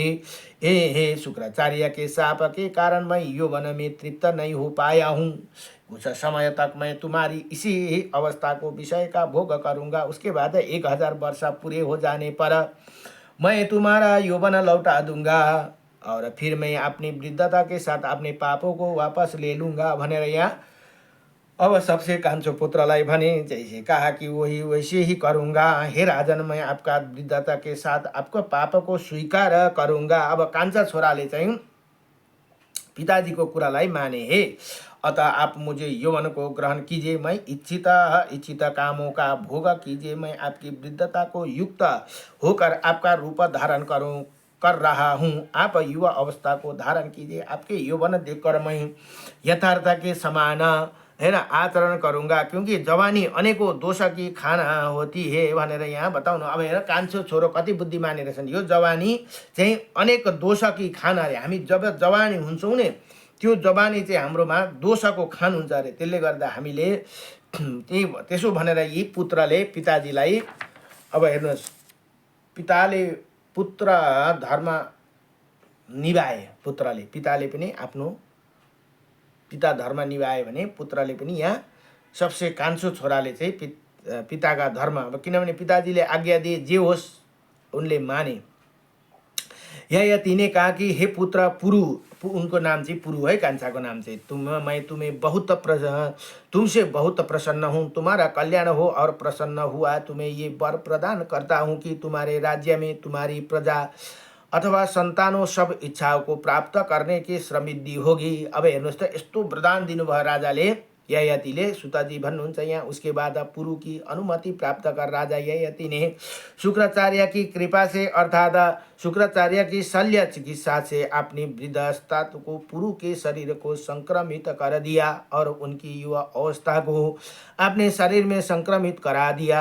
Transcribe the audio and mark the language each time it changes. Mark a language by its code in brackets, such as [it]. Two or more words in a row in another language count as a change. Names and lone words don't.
[hi] हे शुक्राचार्य के शाप के कारण मैं यौवन में तृप्त नहीं हो पाया हूँ। कुछ समय तक मैं तुम्हारी इसी अवस्था को विषय का भोग करूँगा। उसके बाद 1000 वर्ष पूरे हो जाने पर मैं तुम्हारा यौवन लौटा दूंगा और फिर मैं अपनी वृद्धता के साथ अपने पापों को वापस ले लूँगा [ne] भनेर यहाँ अब सबसे कान्छो पुत्रलाई भने, [hi] जैसे कहा कि वही वैसे ही करूँगा। हे राजन, मैं आपका वृद्धता के साथ आपको पाप को स्वीकार करूँगा। [ne] अब कान्छा छोराले चाहिँ पिताजी को कुरालाई माने। [hi] हे अतः आप मुझे यौवन को ग्रहण कीजिए, मैं इच्छित कामों का भोग कीजिए, मैं आपकी वृद्धता को युक्त होकर आपका रूप धारण कर रहा हूँ। आप युवा अवस्था को धारण कीजिए, आपके यौवन देखकर मैं यथार्थ के समान है ना आचरण करूँगा, क्योंकि जवानी अनेकों दोष की खाना होती है [ne] भनेर यहाँ बताउनु। अब हेर कान्छो छोरो कति बुद्धिमानी रहेछन्। यो जवानी चाहिँ [hi] अनेक दोष की खाना [ne] अरे। हामी जब जवानी हुन्छौँ नि, त्यो जवानी चाहिँ हाम्रोमा दोषको खान हुन्छ अरे। त्यसले गर्दा हामीले त्यसो भनेर यी पुत्रले पिताजीलाई, अब हेर्नुहोस्, पिताले पुत्र धर्म निभाए। पिताले पनि आफ्नो पिता धर्म निभाए भने पुत्रले पनि यहाँ सबसे कान्छो छोराले चाहिँ पिताका धर्म, अब किनभने पिताजीले आज्ञा दिए जे होस् उनले माने। [hi] यति ने कहा कि हे पुत्र पुरु, [ne] उनको नाम चाहिँ पुरु है, कान्छाको नाम चाहिँ। [hi] मैं तुम्हें तुमसे बहुत प्रसन्न हूँ, तुम्हारा कल्याण हो और प्रसन्न हुआ तुम्हें ये वर प्रदान करता हूँ कि तुम्हारे राज्य में तुम्हारी प्रजा अथवा संतानों सब इच्छाओं को प्राप्त करने की समृद्धि होगी। [ne] अब हेर्नुहोस् त यस्तो वरदान दिनुभयो राजाले। ययातिले सुताजी भन्नुहुन्छ यहाँ। [hi] उसके बाद पुरु की अनुमति प्राप्त कर राजा ययाति ने शुक्राचार्य की कृपा से अर्थात शुक्राचार्य की शल्य चिकित्सा से अपनी वृद्धावस्था को पुरु के शरीर को संक्रमित कर दिया और उनकी युवा अवस्था को अपने शरीर में संक्रमित करा दिया।